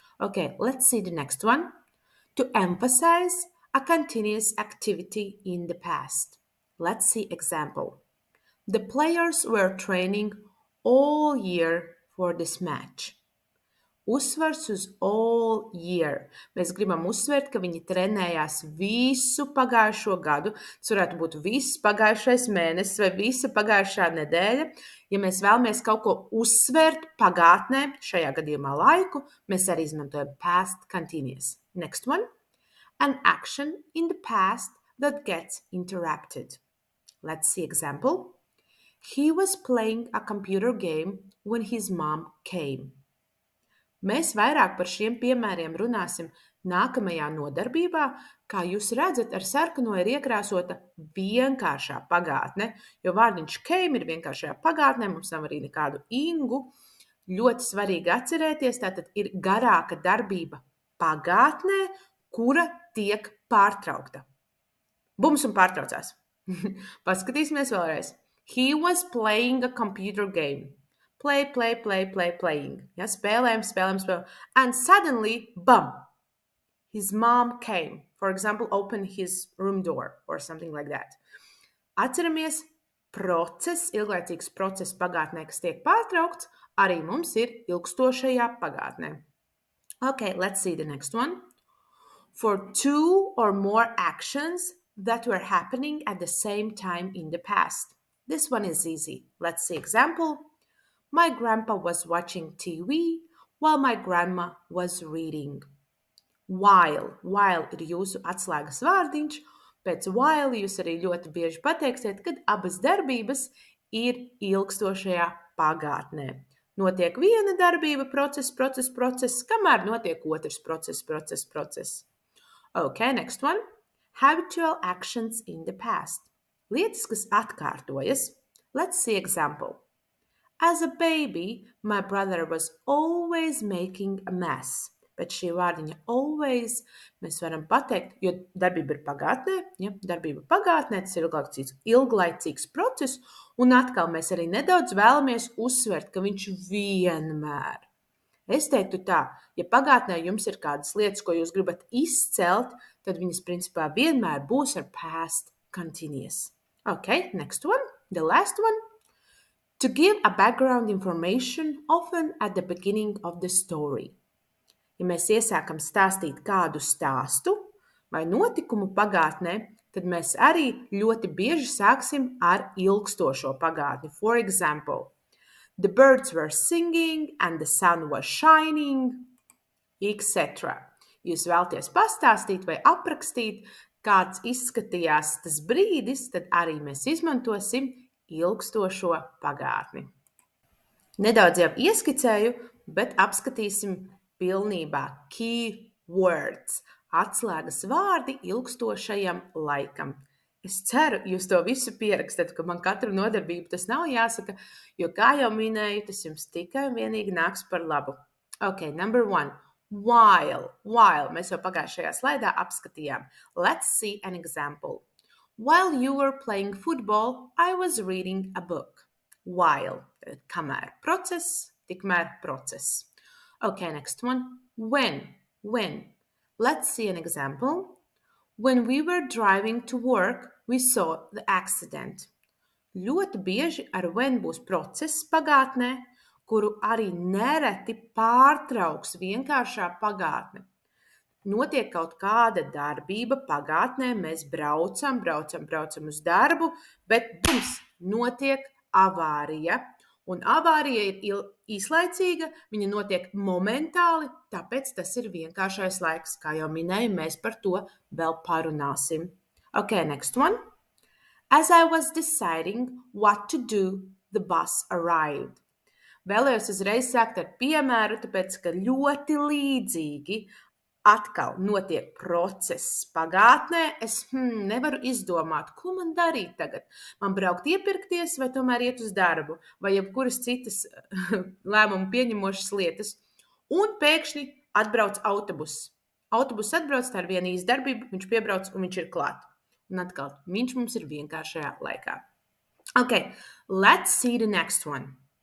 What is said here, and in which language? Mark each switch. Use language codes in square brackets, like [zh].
[en] Okay, let's see the next one. To emphasize a continuous activity in the past. Let's see example. The players were training all year for this match. [lv] Uzsvars uz [en] all year. [lv] Mēs gribam uzsvērt, ka viņi trenējās visu pagājušo gadu. Tas varētu būt viss pagājušais mēnesis vai visa pagājušā nedēļa. Ja mēs vēlamies kaut ko uzsvērt pagātnē, šajā gadījumā laiku, mēs arī izmantojam past continuous. [en] Next one. An action in the past that gets interrupted. Let's see example. He was playing a computer game when his mom came. [lv] Mēs vairāk par šiem piemēriem runāsim nākamajā nodarbībā. Kā jūs redzat, ar sarkano ir iekrāsota vienkāršā pagātne, jo vārdiņš came ir vienkāršajā pagātnē, mums nav arī nekādu ingu. Ļoti svarīgi atcerēties, tātad ir garāka darbība pagātnē, kura tiek pārtraukta. Bums un pārtraucās. Paskatīsimies vēlreiz. [en] He was playing a computer game. Playing. [lv] Ja, spēlējam. [en] And suddenly, bum, his mom came. For example, open his room door or something like that. [lv] Atceramies, ilglaicīgs process pagātnē, kas tiek pārtraukts, arī mums ir ilgstošajā pagātnē. [en] Okay, let's see the next one. For 2 or more actions that were happening at the same time in the past. This one is easy. Let's see example. My grandpa was watching TV while my grandma was reading. [lv] While ir jūsu atslēgas vārdiņš, pēc while jūs arī ļoti bieži pateiksiet, kad abas darbības ir ilgstošajā pagātnē. Notiek viena darbība, process, kamēr notiek otrs process. [en] Okay, next one. Habitual actions in the past. [lv] Lietas, kas atkārtojas. [en] Let's see example. As a baby, my brother was always making a mess. [lv] Pēc šī vārdiņa always mēs varam pateikt, jo darbība ir pagātnē, ja? Darbība pagātnē, tas ir ilglaicīgs process, un atkal mēs arī nedaudz vēlamies uzsvert, ka viņš vienmēr. Es teiktu tā, ja pagātnē jums ir kādas lietas, ko jūs gribat izcelt, tad viņas principā vienmēr būs ar past continuous. [en] Okay, next one, the last one. To give a background information often at the beginning of the story. [lv] Ja mēs iesākam stāstīt kādu stāstu vai notikumu pagātnē, tad mēs arī ļoti bieži sāksim ar ilgstošo pagātni. [en] For example, the birds were singing and the sun was shining, etc. [lv] Jūs vēlaties pastāstīt vai aprakstīt, kāds izskatījās tas brīdis, tad arī mēs izmantosim ilgstošo pagātni. Nedaudz jau ieskicēju, bet apskatīsim pilnībā key words, atslēgas vārdi ilgstošajam laikam. Es ceru, jūs to visu pierakstat, ka man katru nodarbību tas nav jāsaka, jo, kā jau minēju, tas jums tikai un vienīgi nāks par labu. [en] Okay, number 1. [lv] While. Mēs jau pagājušajā slaidā apskatījām. [en] Let's see an example. While you were playing football, I was reading a book. [lv] While. Kamēr process, tikmēr process. [en] Okay, next one. When. Let's see an example. When we were driving to work, we saw the accident. [lv] Ļoti bieži ar when būs process pagātnē, kuru arī nereti pārtrauks vienkāršā pagātne. Notiek kaut kāda darbība pagātnē, mēs braucam uz darbu, bet mums notiek avārija. Un avārija ir īslaicīga, viņa notiek momentāli, tāpēc tas ir vienkāršais laiks. Kā jau minēju, mēs par to vēl parunāsim. [en] Okay, next one. As I was deciding what to do, the bus arrived. [lv] Vēlējos uzreiz sākt ar piemēru, tāpēc, ka ļoti līdzīgi atkal notiek process pagātnē. Es nevaru izdomāt, ko man darīt tagad. Man braukt iepirkties vai tomēr iet uz darbu vai jebkuras citas lēmumu pieņemošas lietas. Un pēkšņi atbrauc autobuss. Autobuss atbrauc, tā ir viena īsta darbība, viņš piebrauc un viņš ir klāt. Un atkal, viņš mums ir vienkāršajā laikā. [en] Okay, let's see the next one.